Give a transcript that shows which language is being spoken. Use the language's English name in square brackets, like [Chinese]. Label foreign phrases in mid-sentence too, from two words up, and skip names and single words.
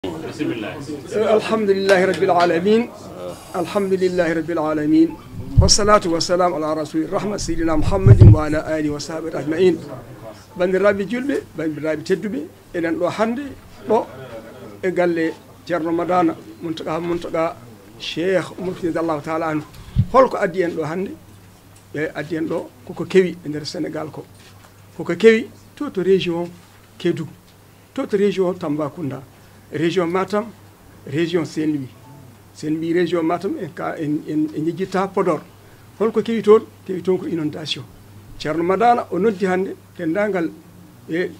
[Arabic] الحمد لله رب العالمين الحمد لله رب العالمين والصلاة والسلام على رسول الرحمة سيدنا محمد وعلى آله وصحبه أجمعين bandiraɓe [Fula] julɓe bandiraɓe tedduɓe enen ɗo hannde ɗo e galle ceerno madana Mountaga cheikh mufidallahu taala anhu holko addi en ɗo hannde ɓe addi en ɗo koko kewi e nder sénégal ko koko kewi to to région Kédougou to to région Tambacounda région Matam région Saint-Louis région Matam en jejjitta Podor holko kewi toon ko inondation ceerno madana o noddi hannde dendagal e